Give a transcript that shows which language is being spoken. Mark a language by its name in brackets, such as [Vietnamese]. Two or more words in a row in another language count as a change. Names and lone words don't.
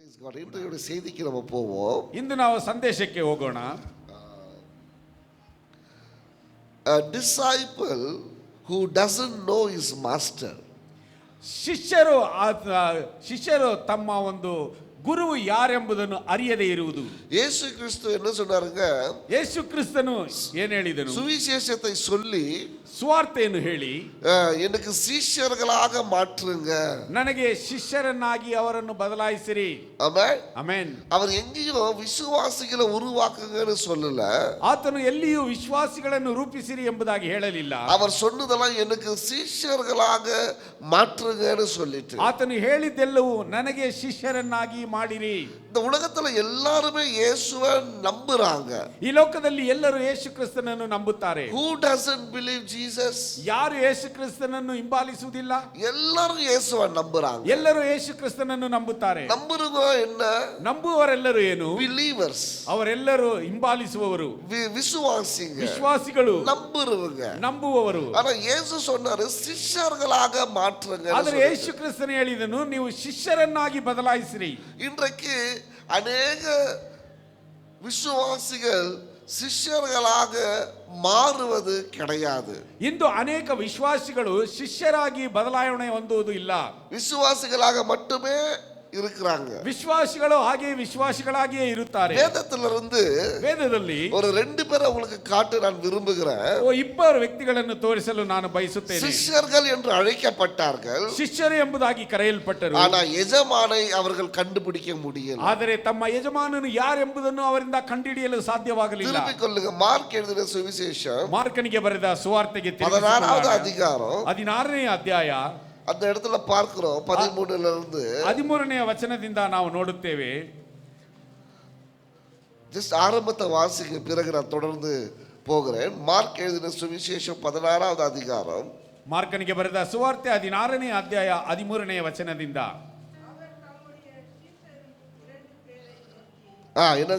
[Tamil] இன்றைய செய்திக்கு நம்ம போவோம். [Kannada] ಇಂದು ನಾವು ಸಂದೇಶಕ್ಕೆ ಹೋಗೋಣ. [English] A disciple who doesn't know his master. [Kannada] ಶಿಷ್ಯರು ತಮ್ಮ ಒಂದು ಗುರುವು ಯಾರೆಂಬುದನ್ನು ಅರಿಯದೇ ಇರುವುದು. [Tamil] ಯೇಸು ಕ್ರಿಸ್ತು என்ன சொன்னாருங்க? [Kannada] ಯೇಸು ಕ್ರಿಸ್ತನು ಏನು ಹೇಳಿದನು? [Tamil] சுவிசேஷத்தை சொல்லி [Kannada] ಸುವಾರ್ತೆಯನ್ನು ಹೇಳಿ [Tamil] எனக்கு சீஷர்களாக மாற்றுங்க, [Kannada] ನನಗೆ ಶಿಷ್ಯರನ್ನಾಗಿ ಅವರನ್ನು ಬದಲಾಯಿಸಿರಿ. [Tamil] ஆமென் [Kannada] ಆಮೆನ್. [Tamil] அவர் எங்கேயும் விசுவாசிகளை உருவாக்குங்கன்னு சொல்லல. [Kannada] ಆತನು ಎಲ್ಲಿಯೂ ವಿಶ್ವಾಸಿಗಳನ್ನು ರೂಪಿಸಿರಿ ಎಂಬುದಾಗಿ ಹೇಳಲಿಲ್ಲ. [Tamil] அவர் சொன்னதெல்லாம் எனக்கு சீஷர்களாக மாற்றுங்கன்னு சொல்லிட்டு, [Kannada] ಆತನು ಹೇಳಿದ್ದೆಲ್ಲವೂ ನನಗೆ ಶಿಷ್ಯರನ್ನಾಗಿ ಮಾಡಿರಿ. [Tamil] இந்த உலகத்துல எல்லாருமே இயேசுவை நம்புறாங்க. [Kannada] ಈ ಲೋಕದಲ್ಲಿ ಎಲ್ಲರೂ ಯೇಸು ಕ್ರಿಸ್ತನನ್ನು ನಂಬುತ್ತಾರೆ. [English] Who doesn't believe Jesus? [Kannada] ಯಾರು ಯೇಸು ಕ್ರಿಸ್ತನನ್ನು ಹಿಂಬಾಲಿಸುವುದಿಲ್ಲ? [Tamil] எல்லாரும் இயேசுவை நம்புறாங்க. [Kannada] ಎಲ್ಲರೂ ಯೇಸು ಕ್ರಿಸ್ತನನ್ನು ನಂಬುತ್ತಾರೆ. [Tamil] நம்புறவங்க என்ன? [Kannada] ನಂಬುವವರೆಲ್ಲರೂ ಏನು? [English] Believers. [Kannada] ಅವರೆಲ್ಲರೂ ಹಿಂಬಾಲಿಸುವವರು, [Tamil] விசுவாசிங்க, [Kannada] ವಿಶ್ವಾಸಿಗಳು, [Tamil] நம்புறவங்க, [Kannada] ನಂಬುವವರು. [Tamil] ஆனா இயேசு சொன்னாரு சிஷ்யர்களாக மாற்றுங்க. [Kannada] ಆದರೆ ಯೇಸು ಕ್ರಿಸ್ತನು ಹೇಳಿದನು, ನೀವು ಶಿಷ್ಯರನ್ನಾಗಿ ಬದಲಾಯಿಸಿರಿ. [Tamil] இன்றைக்கு அநேக விசுவாசிகள் ಶಿಷ್ಯர்களாக மாறுவது கிடையாது. [Kannada] ಇಂದು ಅನೇಕ ವಿಶ್ವಾಸಿಗಳು ಶಿಷ್ಯರಾಗಿ ಬದಲಾವಣೆ ಹೊಂದುವುದು ಇಲ್ಲ. [Tamil] விசுவாசிகளாக மட்டுமே இருக்கிறாங்க. [Kannada] ವಿಶ್ವಾಸಿಗಳು ಹಾಗೆ ವಿಶ್ವಾಸಿಗಳಾಗಿಯೇ ಇರುತ್ತಾರೆ. ವೇದದಲ್ಲಿ [Tamil] ஒரு ரெண்டு பேரை உங்களுக்கு காட்ட நான் விரும்புகிறேன். [Kannada] ಇಬ್ಬರು ವ್ಯಕ್ತಿಗಳನ್ನು ತೋರಿಸಲು ನಾನು ಬಯಸುತ್ತೇನೆ. [Tamil] ಶಿಷ್ಯர்கள் என்று அழைக்கப்பட்டார்கள், [Kannada] ಶಿಷ್ಯರು ಎಂಬುದಾಗಿ ಕರೆಯಲ್ಪಟ್ಟರು. [Tamil] ஆனா எஜமானை அவர்கள் கண்டுபிடிக்க முடியல. [Kannada] ಆದರೆ ತಮ್ಮ ಯಜಮಾನನು ಯಾರೆಂಬುದನ್ನು ಅವರಿಂದ ಕಂಡುಹಿಡಿಯಲು ಸಾಧ್ಯವಾಗಲಿಲ್ಲ. [Tamil] திருப்பிக் கொள்ளுங்க, மார்க் எழுதின சுவிசேஷம் [Kannada] ಮಾರ್ಕನಿಗೆ ಬರೆದ ಸುವಾರ್ತೆಗೆ [Tamil] 16வது அதிகாரம் [Kannada] 16ನೇ ಅಧ್ಯಾಯ [Tamil] அந்த இடத்துல பார்க்கிறோம். 13ல இருந்து [Kannada] 13ನೇ ವಚನದಿಂದ ನಾವು ನೋಡುತ್ತೇವೆ. [Tamil] ஜஸ்ட் ஆரம்பத்தை வாசிங்க, பிறகு நான் தொடர்ந்து போகிறேன். மார்க் எழுதின சுவிசேஷம் 16வது அதிகாரம், [Kannada] ಮಾರ್ಕನಿಗೆ ಬರೆದ ಸುವಾರ್ತೆ 16ನೇ ಅಧ್ಯಾಯ 13ನೇ ವಚನದಿಂದ. [Tamil] என்னங்க?